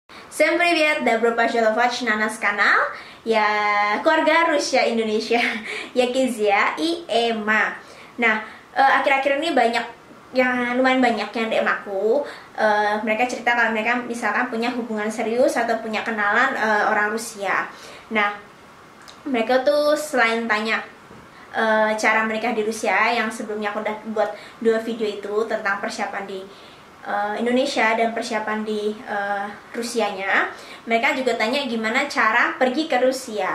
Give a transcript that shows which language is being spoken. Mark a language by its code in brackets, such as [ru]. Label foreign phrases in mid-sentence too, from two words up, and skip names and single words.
[ru] Всем привет! Добро пожаловать на наш канал. [id] Я keluarga Rusia Indonesia, ya Kezia и Emma. Nah, akhir-akhir ini lumayan banyak yang DM aku. Mereka cerita kalau mereka misalkan punya hubungan serius atau punya kenalan orang Rusia. Nah, mereka tuh selain tanya cara mereka di Rusia, yang sebelumnya aku udah buat 2 video itu tentang persiapan di Indonesia dan persiapan di Rusianya, mereka juga tanya gimana cara pergi ke Rusia.